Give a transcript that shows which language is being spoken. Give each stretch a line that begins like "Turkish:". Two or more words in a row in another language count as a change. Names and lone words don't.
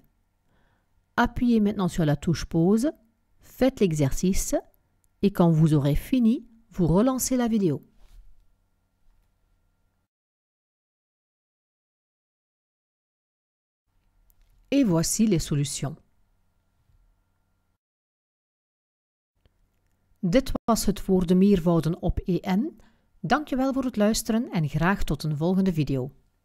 French: Appuyez maintenant sur la touche pause, faites l'exercice et quand vous aurez fini, vous relancez la vidéo. Et voici les solutions.
Dutch: Dit was het woordenmeervouden op EN. Dankjewel voor het luisteren en graag tot een volgende video.